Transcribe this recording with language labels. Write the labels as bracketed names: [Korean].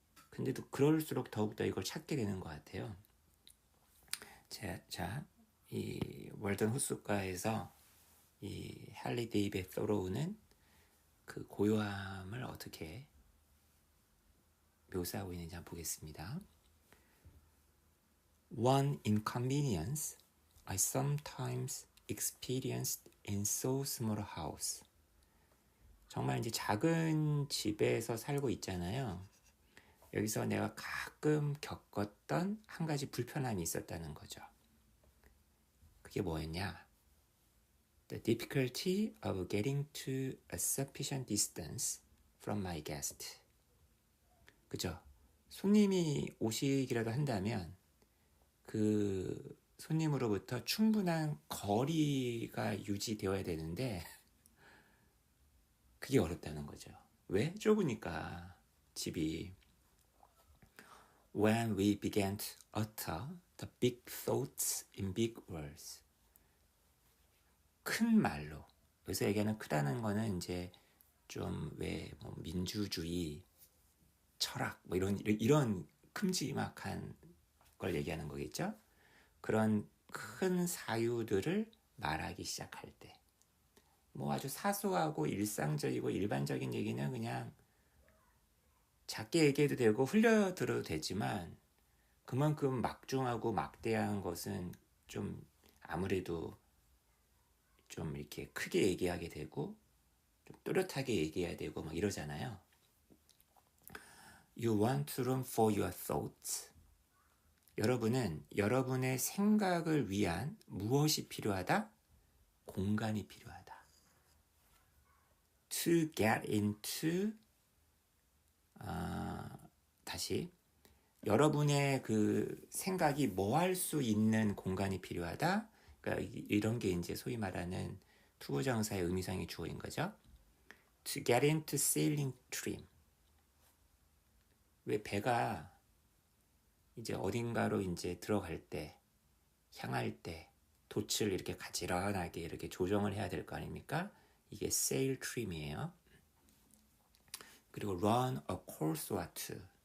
[Korean] 근데도 그럴수록 더욱더 이걸 찾게 되는 것 같아요. 자, 이 월든 호숫가에서 이 할리 데이빗 thoreau는 그 고요함을 어떻게 묘사하고 있는지 한번 보겠습니다. [English] One inconvenience I sometimes experienced in so small a house. [Korean] 정말 이제 작은 집에서 살고 있잖아요. 여기서 내가 가끔 겪었던 한 가지 불편함이 있었다는 거죠. 그게 뭐였냐? [English] The difficulty of getting to a sufficient distance from my guest. [Korean] 그죠? 손님이 오시기라도 한다면 그 손님으로부터 충분한 거리가 유지되어야 되는데 그게 어렵다는 거죠. 왜? 좁으니까 집이. [English] When we began to utter the big thoughts in big words. [Korean] 큰 말로. 여기서 얘기하는 크다는 거는 이제 좀 왜 뭐 민주주의, 철학 뭐 이런 큼지막한 걸 얘기하는 거겠죠. 그런 큰 사유들을 말하기 시작할 때. 뭐 아주 사소하고 일상적이고 일반적인 얘기는 그냥 작게 얘기해도 되고 흘려들어도 되지만 그만큼 막중하고 막대한 것은 좀 아무래도 좀 이렇게 크게 얘기하게 되고 좀 또렷하게 얘기해야 되고 막 이러잖아요. [English] You want room for your thoughts. [Korean] 여러분은 여러분의 생각을 위한 무엇이 필요하다? 공간이 필요하다. [English] To get into [Korean] 다시 여러분의 그 생각이 뭐 할 수 있는 공간이 필요하다. 그러니까 이런 게 이제 소위 말하는 투부정사의 의미상의 주어인 거죠. [English] To get into sailing trim. [Korean] 왜 배가 이제 어딘가로 이제 들어갈 때, 향할 때 돛을 이렇게 가지런하게 이렇게 조정을 해야 될 거 아닙니까? 이게 sail trim이에요. [English] 그리고 run a course or two.